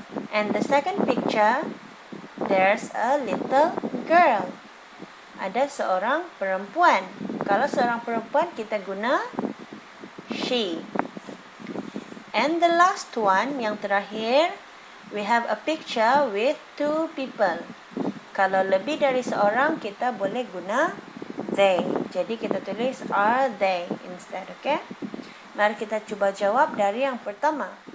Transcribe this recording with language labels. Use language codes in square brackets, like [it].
[en] And the second picture, there's a little girl. [ms] Ada seorang perempuan. Kalau seorang perempuan kita guna she. [en] And the last one, [ms] yang terakhir, [en] we have a picture with two people. [ms] Kalau lebih dari seorang, kita boleh guna they. Jadi kita tulis are they instead, okay? Mari kita cuba jawab dari yang pertama.